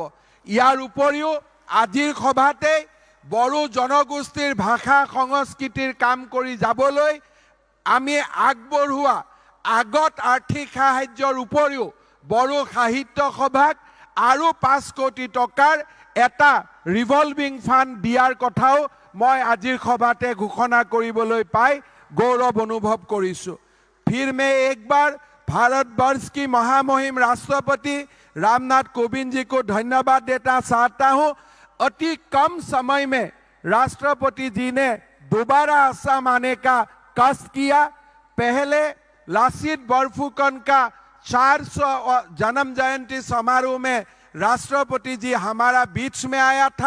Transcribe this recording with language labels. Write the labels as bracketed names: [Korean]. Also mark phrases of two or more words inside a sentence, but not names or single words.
[Assamese] ইয়াৰ উপৰিও আজিৰ সভাতেই বড়ো জনগোষ্ঠীৰ ভাষা সংস্কৃতিৰ কাম কৰি যাবলৈ আমি আগবঢ়োৱা আগত আৰ্থিক সাহায্যৰ উপৰিও বড়ো সাহিত্য সভাক আৰু 5 কোটি টকাৰ এটা [English] revolving fund [Assamese] দিয়াৰ কথাও মই আজিৰ সভাতে ঘোষণা কৰিবলৈ পাই গৌৰৱ অনুভৱ কৰিছোঁ। [Hindi] फिर मैं एक बार भारतवर्ष की महामहिम राष्ट्रपति रामनाथ कोविंद जी को धन्यवाद देना चाहता हूं। अति कम समय में राष्ट्रपति जी ने दोबारा असम आने का कष्ट किया। पहले लासित बरफुकन का 400 जन्म जयंती समारोह में राष्ट्रपति जी हमारा बीच में आया था।